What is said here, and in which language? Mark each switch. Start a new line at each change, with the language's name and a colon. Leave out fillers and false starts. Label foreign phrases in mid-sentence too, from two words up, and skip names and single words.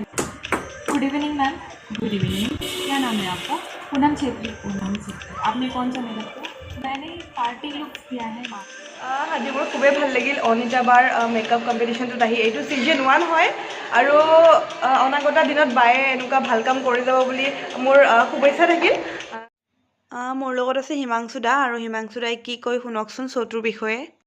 English: good evening ma'am. good evening.
Hindi: क्या नाम है आपका?
English: पूनम छेत्री। पूनम छेत्री।
Hindi: आपने कौन सा मेकअप किया? मैंने
English: party look
Hindi: किया है।
Assamese: আজি মোৰ খুবেই ভাল লাগিল অনিতা বাৰ
English: makeup competition
Assamese: আহি। এইটো ছিজন 1 হয়, আৰু অনাগত দিনত বায়ে এনেকুৱা ভাল কাম কৰি যাব বুলি মোৰ শুভেচ্ছা থাকিল। মোৰ লগত আছে হিমাংশু দা, আৰু হিমাংশু দাই কি কয় শুনকচোন শ্ব'টোৰ বিষয়ে।